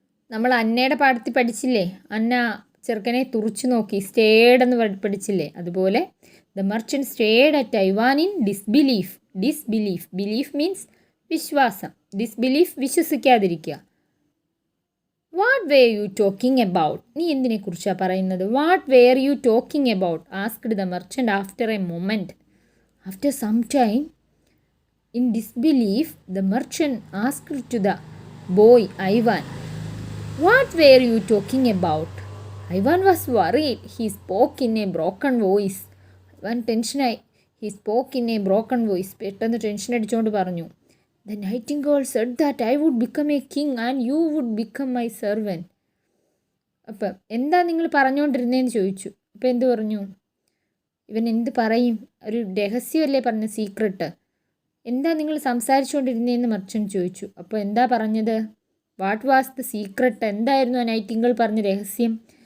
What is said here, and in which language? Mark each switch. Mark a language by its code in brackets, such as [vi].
[ml] നമ്മൾ അന്നയുടെ പാഠത്തിൽ പഠിച്ചില്ലേ? അന്ന ചെറുക്കനെ തുറച്ചു നോക്കി, സ്റ്റേഡ് എന്ന് പഠിച്ചില്ലേ? അതുപോലെ [en] The merchant stared at Ivan in disbelief. [ml] Disbelief. Belief means വിശ്വാസം. Disbelief വിശ്വസിക്കാതിരിക്കുക. [en] What were you talking about? [ml] നീ എന്തിനെക്കുറിച്ചാണ് പറയുന്നത്? [en] What were you talking about? Asked the merchant after a moment. After some time, in disbelief, the merchant asked to the boy Ivan, "What were you talking about?" Ivan was worried. He spoke in a broken voice. Ivan ടെൻഷനായി. He spoke in a broken voice. [ml] പെട്ടെന്ന് tension അടിച്ചുകൊണ്ട് പറഞ്ഞു, [en] "The nightingale said that I would become a king and you would become my servant." [ml] അപ്പം എന്താ നിങ്ങൾ പറഞ്ഞുകൊണ്ടിരുന്നതെന്ന് ചോദിച്ചു. അപ്പം എന്ത് പറഞ്ഞു? ഇവൻ എന്ത് പറയും? ഒരു രഹസ്യമല്ലേ പറഞ്ഞ, സീക്രട്ട്. എന്താ നിങ്ങൾ സംസാരിച്ചുകൊണ്ടിരുന്നതെന്ന് മെർച്ചൻ്റ് ചോദിച്ചു. അപ്പോൾ എന്താ പറഞ്ഞത്? [en] What was the secret? [ml] എന്തായിരുന്നു ആ നൈറ്റിംഗേൾ പറഞ്ഞ രഹസ്യം?